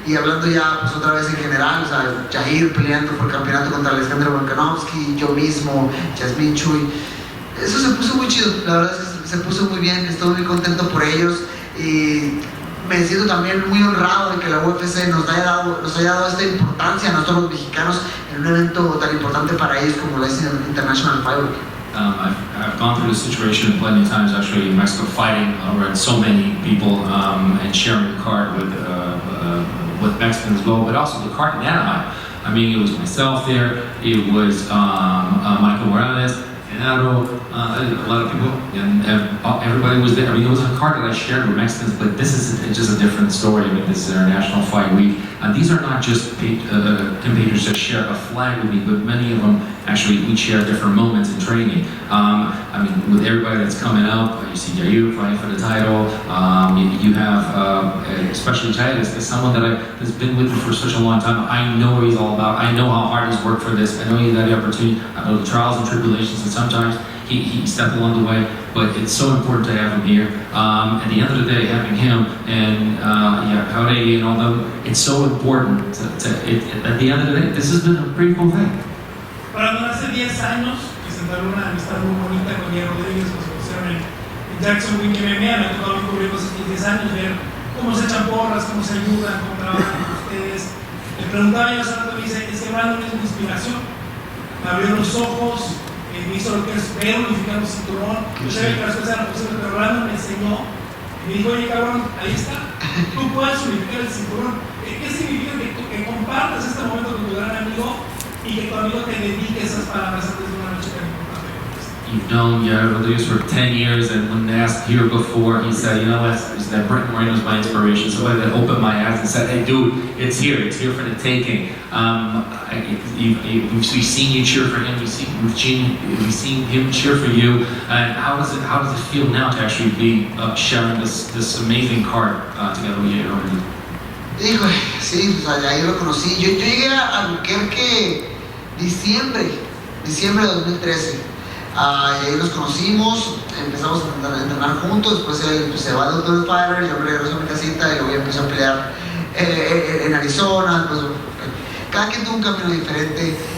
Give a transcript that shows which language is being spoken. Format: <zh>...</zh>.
<es>Y hablando ya pues otra vez en general, o sea, Jair peleando por campeonato contra Alexandre Pantoja, yo mismo, Yasmín, Chuy, eso se puso muy chido, la verdad es que se puso muy bien, estoy muy contento por ellos y me siento también muy honrado de que la UFC nos haya dado esta importancia a nosotros los mexicanos en un evento tan importante para ellos como la es International Fight Week.</es> <en>I've gone through this situation plenty of times actually in Mexico, fighting around so many people and sharing the card with Mexicans as well, but also the card in Anaheim. I mean, it was myself there, it was Michael Morales, a lot of people, and everybody was there. I mean, it was a card that I shared with Mexicans, but this is just a different story. I mean, this is International Fight Week. And these are not just competitors that share a flag with me, but many of them actually we share different moments in training. I mean, with everybody that's coming up, you see Jair fighting for the title. You have, especially Jair, is someone that's been with me for such a long time. I know what he's all about. I know how hard he's worked for this. I know he's had the opportunity. I know the trials and tribulations, and sometimes he stepped along the way. But it's so important to have him here. At the end of the day, having him and Jauregui and all them, it's so important. At the end of the day, this has been a pretty cool thing.</en> <es>Para hace 10 años, que se entabló una amistad muy bonita con Jair Rodríguez, nos conocieron en Jacksonville MMA, me ha tocado cubrir cosas de 10 años, ver cómo se echan porras, cómo se ayudan, cómo trabajan con ustedes. Le preguntaba yo hace rato, me dice, es que Brandon es mi inspiración. Me abrió los ojos, me hizo lo que es ver unificar un cinturón. Yo sabía que las cosas eran posibles, pero Brandon me enseñó. Y me dijo, oye cabrón, ahí está, tú puedes unificar el cinturón. ¿Qué significa que compartas este momento con tu gran amigo y que tu amigo te dedique esas palabras antes de una noche tan importante como esta?</es> <en>You've known Jair Rodríguez for 10 years, and when asked here before, he said, you know, that Brandon Moreno is my inspiration. So I opened my eyes and said, hey dude, it's here for the taking. We've seen you cheer for him, we've seen him cheer for you. And how does it feel now to actually be sharing this amazing card together with Jair Rodríguez?</en> <es>Híjole, sí, o sea, ahí lo conocí. Yo llegué a Albuquerque diciembre de 2013. Y ahí nos conocimos, empezamos a entrenar juntos, después él se va de Ultimate Fighter, yo me regreso a mi casita y luego ya empecé a pelear en Arizona. Pues, cada quien tuvo un camino diferente</es>